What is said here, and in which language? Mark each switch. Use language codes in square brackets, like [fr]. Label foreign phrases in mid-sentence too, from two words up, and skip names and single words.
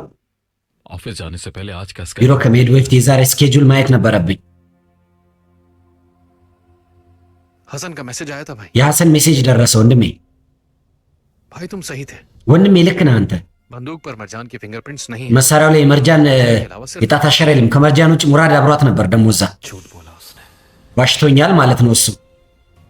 [hi] ऑफिस जाने से पहले आज का [am] ቢሮ ከመሄድ በፊት የዛሬ ስኬጁል ማየት ነበረብኝ። [hi] हसन का मैसेज आया था भाई। [am] የሐሰን ሜሴጅ ደረሰ ወንድሜ። [hi] भाई तुम सही थे। [am] ወንድሜ ልክ ነህ አንተ። [hi] बंदूक पर मरजान के फिंगरप्रिंट्स नहीं है। [am] መሳሪያው ላይ የመርጃን የጣት አሻራ የለም። ከመርጃን ውጭ ሙራድ አብሯት ነበር። ደግሞ እዛ [hi] झूठ बोला उसने। [am] ዋሽቶኛል ማለት ነው እሱ።